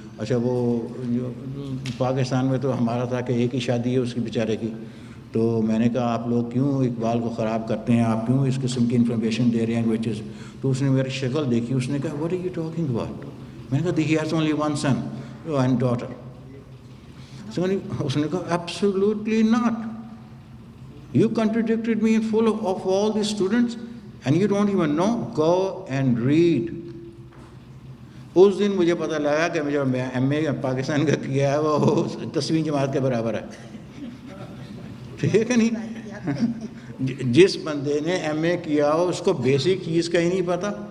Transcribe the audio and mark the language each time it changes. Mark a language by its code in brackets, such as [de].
[ur] اچھا وہ پاکستان میں تو ہمارا تھا کہ ایک ہی شادی ہے اس کی بیچارے کی. تو میں نے کہا آپ لوگ کیوں اقبال کو خراب کرتے ہیں، آپ کیوں اس قسم کی انفارمیشن دے رہے ہیں وچز. تو اس نے میری شکل دیکھی، اس نے کہا [en] What are you talking about. [ur] میں نے کہا [en] He has only 1 son and daughter. [ur] اس نے کہا absolutely not. [en] You contradicted me in full of all these students and you don't even know. Go and read. [ur] اس دن مجھے پتہ لگا کہ جو میں ایم اے پاکستان کا کیا ہے وہ 10ویں جماعت کے برابر ہے. ٹھیک ہے نہیں؟ جس بندے نے ایم اے کیا ہو اس کو بیسک چیز کا ہی نہیں پتہ.